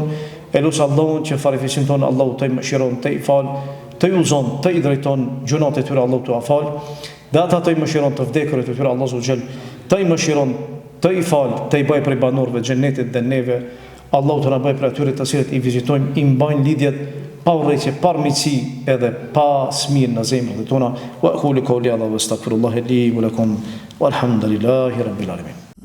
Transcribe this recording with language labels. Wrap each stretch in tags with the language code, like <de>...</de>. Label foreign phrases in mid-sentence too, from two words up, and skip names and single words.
<sq>Elus Allahun që farefisin ton Allahu të i mëshiron, të i fal, të i udhëzon, të i drejton gjunat e tyre, Allahu të afal. Dhe ata të i mëshiron të vdekurit e tyre, Allahu</sq> <ar>سبحانه وتعالى,</ar> <sq>të i mëshiron, të i fal, të i bëj prej banorëve të xhenetit dhe neve. Allahu të na bëj për atyre të cilët i vizitojmë, i mbajnë lidhjet pa urrëtie, pa armiqsi edhe pa smirë në zemrat tona.</sq> <ar>وأقول قولي هذا وأستغفر الله لي ولكم والحمد لله رب العالمين.</ar>